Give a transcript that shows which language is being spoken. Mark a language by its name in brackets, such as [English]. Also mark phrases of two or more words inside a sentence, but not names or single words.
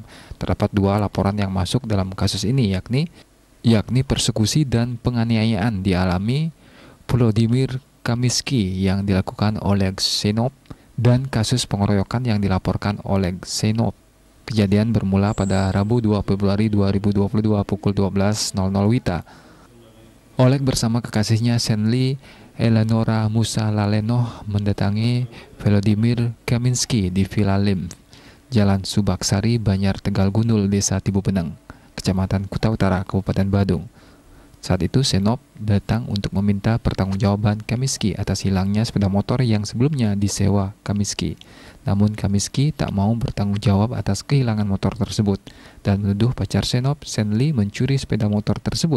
[Indonesian] Terdapat 2 laporan yang masuk dalam kasus ini, yakni persekusi dan penganiayaan dialami Volodymyr Kaminsky yang dilakukan Oleg Zenov dan kasus pengeroyokan yang dilaporkan Oleg Zenov. Kejadian bermula pada Rabu 2 Februari 2022 pukul 12.00 WITA. Oleg bersama kekasihnya Senli Eleonora Musa Lalenoh mendatangi Volodymyr Kaminsky di Villa Lim, Jalan Subaksari, Banyar Tegal Gundul, Desa Tibupeneng, Kecamatan Kuta Utara, Kabupaten Badung. Saat itu Zenov datang untuk meminta pertanggungjawaban Kaminsky atas hilangnya sepeda motor yang sebelumnya disewa Kaminsky. Namun Kaminsky tak mau bertanggung jawab atas kehilangan motor tersebut dan menuduh pacar Zenov, Senli, mencuri sepeda motor tersebut.